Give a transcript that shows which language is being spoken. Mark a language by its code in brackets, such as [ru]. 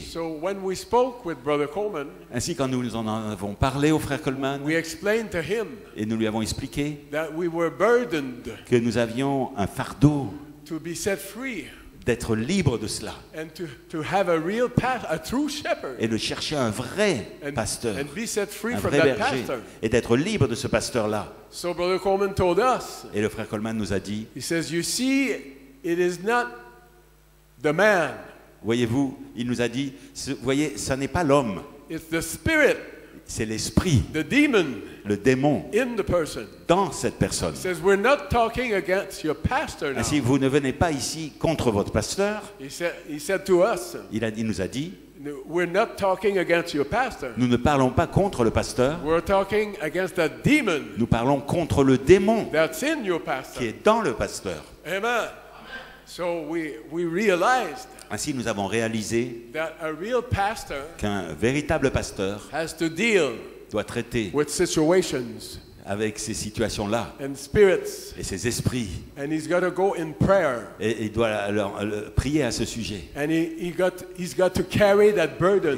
[en] So when we spoke with Brother Coleman, [fr] Ainsi, quand nous en avons parlé au frère Coleman [en] we explained to him [fr] et nous lui avons expliqué [en] that we were burdened [fr] que nous avions un fardeau [en] to be set free [fr] d'être libre de cela [en] and to have a true shepherd [fr] et de chercher un vrai pasteur, [en] and be set free [fr] un [en] from [fr] vrai [en] that [fr] berger [en] pastor. [fr] et d'être libre de ce pasteur-là. [en] So Brother Coleman told us, [fr] Et le frère Coleman nous a dit, [en] he says, you see, it is not the man, [fr] voyez-vous, il nous a dit, voyez, ça n'est pas l'homme, [en] it's the spirit, [fr] c'est l'esprit, [en] the demon [fr] le démon [en] in the person. [fr] dans cette personne. [en] He says, we're not talking against your pastor now. [fr] Ainsi, vous ne venez pas ici contre votre pasteur. [en] He said to us, [fr] Il nous a dit, [en] we're not talking against your pastor. [fr] nous ne parlons pas contre le pasteur, [en] We're talking against the demon [fr] nous parlons contre le démon [en] that's in your pastor. [fr] qui est dans le pasteur. [en] Amen. So we realized [fr] Ainsi, nous avons réalisé [en] that a real pastor [fr] qu'un véritable pasteur [en] has to deal [fr] doit traiter [en] with situations [fr] avec ces situations-là [en] and spirits. [fr] et ces esprits. [en] And he's got to go in prayer. [fr] Et il doit prier à ce sujet. [en] And he's got to carry that burden